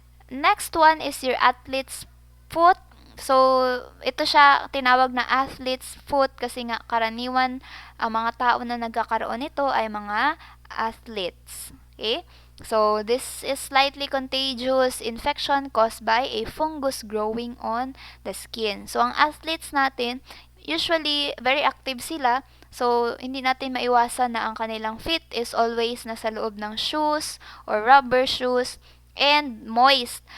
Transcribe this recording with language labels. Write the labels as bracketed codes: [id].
[en] Next one is your athlete's foot. [tl] So, ito siya tinawag na athlete's foot kasi nga karaniwan ang mga tao na nagkakaroon nito ay mga athletes. Okay? [en] So, this is slightly contagious infection caused by a fungus growing on the skin. [tl] So, ang athletes natin, usually very active sila. So, hindi natin maiwasan na ang kanilang feet is always nasa loob ng shoes or rubber shoes and moist.